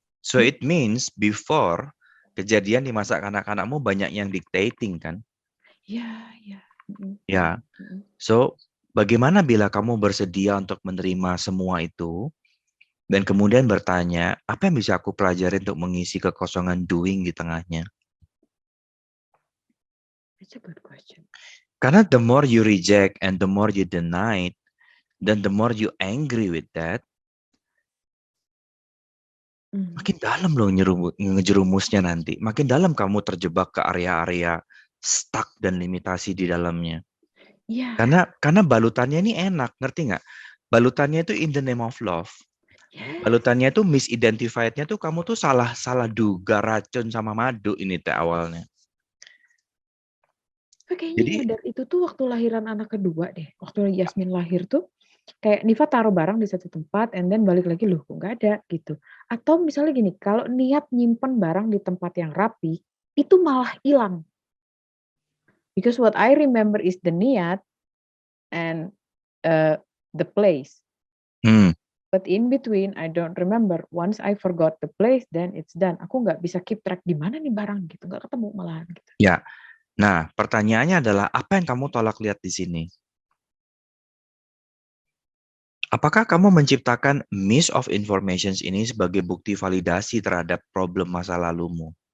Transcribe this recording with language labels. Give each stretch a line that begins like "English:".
English: So it means before
Indonesian: kejadian di masa anak-anakmu banyak yang dictating kan? Ya. Ya. So bagaimana bila kamu bersedia untuk menerima semua itu dan kemudian bertanya, apa yang bisa aku pelajari untuk mengisi kekosongan doing di tengahnya?
English: That's a good question. Karena the more you reject and the more you deny, dan the more you angry with that, Mhm.
Indonesian: makin dalam loh ngejerumusnya nanti. Makin dalam kamu terjebak ke area-area stuck dan limitasi di dalamnya. Iya. Karena balutannya ini enak, ngerti nggak? Balutannya itu
English: in the name of love. Yes.
Indonesian: Balutannya tuh misidentified-nya tuh kamu tuh salah duga racun sama madu ini teh awalnya. Kayaknya Jadi nyadar itu tuh waktu lahiran anak kedua deh. Waktu Yasmin lahir tuh, kayak Nifa taruh barang di satu tempat,
English: and then
Indonesian: balik lagi, loh kok nggak ada gitu. Atau misalnya gini, kalau niat nyimpen barang di tempat yang rapi, itu malah hilang.
English: Because what I remember is the niat and the place. But in between, I don't remember. Once I forgot the place, then it's done.
Indonesian: Aku nggak bisa
English: keep track
Indonesian: di mana nih barang gitu, nggak ketemu malahan gitu. ya. Nah, pertanyaannya adalah apa yang kamu tolak lihat di sini? Apakah kamu menciptakan miss of informations ini sebagai bukti validasi terhadap problem masa lalumu?